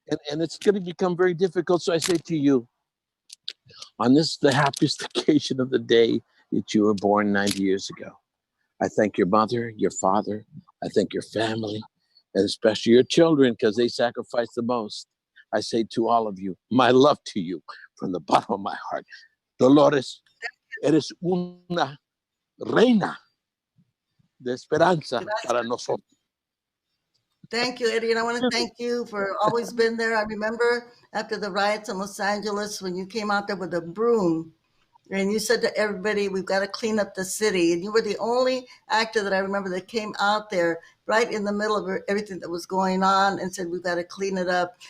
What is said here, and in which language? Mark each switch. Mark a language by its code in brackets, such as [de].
[en] And it's going to become very difficult. So I say to you, on this, the happiest occasion of the day that you were born 90 years ago, I thank your mother, your father. I thank your family, and especially your children, because they sacrifice the most. I say to all of you, my love to you from the bottom of my heart. [es] Dolores, eres una reina de esperanza para nosotros. [en] Thank you, Eddie. And I want to thank you for always being there. I remember after the riots in Los Angeles when you came out there with a broom and you said to everybody, we've got to clean up the city. And you were the only actor that I remember that came out there right in the middle of everything that was going on and said, we've got to clean it up.